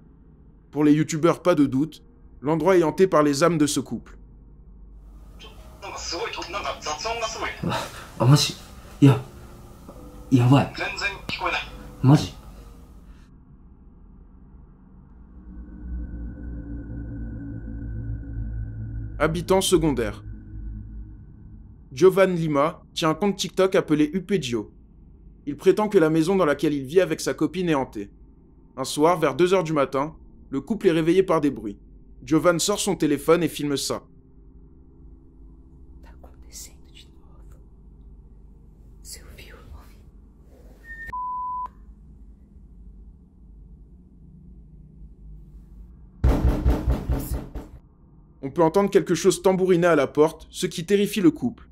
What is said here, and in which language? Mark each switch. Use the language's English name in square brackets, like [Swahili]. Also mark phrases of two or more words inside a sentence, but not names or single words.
[French] Pour les youtubeurs, pas de doute, l'endroit est hanté par les âmes de ce couple. [Japanese] なんかすごいなんか雑音がすごいね。あ、マジ？いや、やばい。全然聞こえない。マジ？ [French] habitant secondaire. Giovan Lima tient un compte TikTok appelé Upegio. Il prétend que la maison dans laquelle il vit avec sa copine est hantée. Un soir, vers 2 h du matin, le couple est réveillé par des bruits. Giovan sort son téléphone et filme ça. On peut entendre quelque chose tambouriner à la porte, ce qui terrifie le couple.